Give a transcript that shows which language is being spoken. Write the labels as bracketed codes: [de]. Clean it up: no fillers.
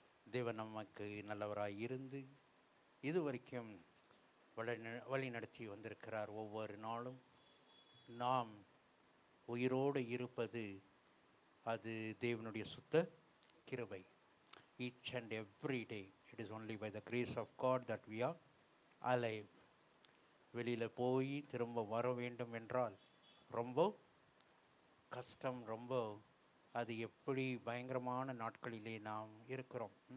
[ta] தேவன் நமக்கு நல்லவராய் இருந்து இதுவரைக்கும் வழி நடத்தி வந்திருக்கிறார். ஒவ்வொரு நாளும் நாம் உயிரோடு இருப்பது அது தேவனுடைய சுத்த கிருபை. [en] Each and every day it is only by the grace of God that we are alive. [ta] வெளியில் போய் திரும்ப வர வேண்டும் என்றால் ரொம்ப கஷ்டம். ரொம்ப அது எப்படி பயங்கரமான நாட்களிலே நாம் இருக்கிறோம்.